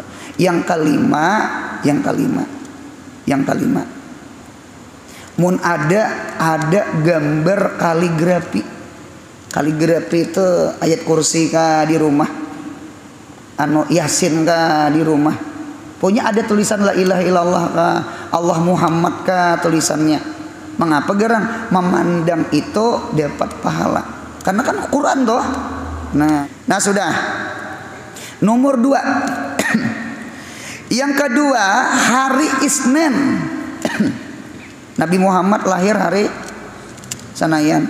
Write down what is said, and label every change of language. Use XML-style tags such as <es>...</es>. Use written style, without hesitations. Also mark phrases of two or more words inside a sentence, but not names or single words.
<id>Yang kelima.</id> <bjn>mun ada gambar kaligrafi. Kaligrafi itu ayat kursi ka di rumah, anu yasin ka di rumah, punya ada tulisan</bjn> <ar>لا إله إلا الله</ar> <bjn>ka, Allah Muhammad ka tulisannya. Mengapa gerang memandang itu dapat pahala? Karena kan Quran toh. Nah sudah.</bjn> <id>Nomor 2. Yang kedua, hari Isnin. Nabi Muhammad lahir hari Sanayan.</id>